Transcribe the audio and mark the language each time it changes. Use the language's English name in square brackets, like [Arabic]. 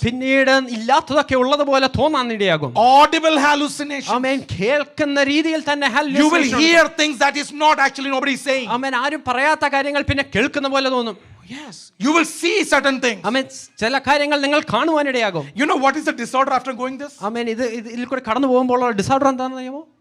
[Malayalam] പിന്നീട് ഇല്ലാത്തതൊക്കെ ഉള്ളതുപോലെ തോന്നാൻ ഇടയാകും. [English] Audible hallucinations. [Malayalam] ആമേൻ. കേൾക്കുന്ന രീതിയിൽ തന്നെ [English] You will hear things that is not actually nobody saying. [Malayalam] ആമേൻ. ആരും പറയാത്ത കാര്യങ്ങൾ പിന്നെ കേൾക്കുന്ന പോലെ തോന്നും. [English] Yes. You will see certain things. [Malayalam] ആമേൻ. ചില കാര്യങ്ങൾ നിങ്ങൾ കാണുവാനിടയാകും. [English] You know what is the disorder after going this? [Malayalam] ആമേൻ. ഇതിൽ കൂടെ കടന്നു പോകുമ്പോൾ ഡിസോർഡർ എന്താണെന്ന് അറിയാമോ?